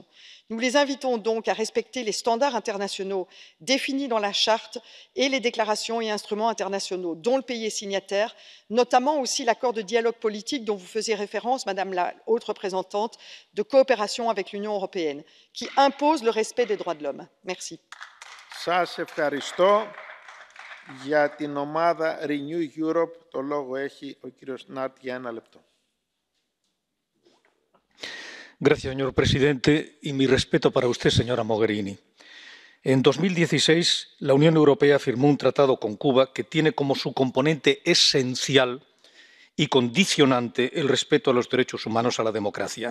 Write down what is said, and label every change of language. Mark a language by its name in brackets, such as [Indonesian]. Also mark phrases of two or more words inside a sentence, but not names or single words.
[French] Nous les invitons donc à respecter les standards internationaux définis dans la charte et les déclarations et instruments internationaux dont le pays est signataire, notamment aussi l'accord de dialogue politique dont vous faisiez référence, Madame la haute représentante, de coopération avec l'Union européenne, qui impose le respect des droits de l'homme. Merci. [Greek] Σας ευχαριστώ. Για την ομάδα Renew Europe, το λόγο έχει ο κύριος Νάρτ για 1 λεπτό. [Spanish] Gracias, señor presidente, y mi respeto para usted, señora Mogherini. En 2016, la Unión Europea firmó un tratado con Cuba que tiene como su componente esencial y condicionante el respeto a los derechos humanos, a la democracia.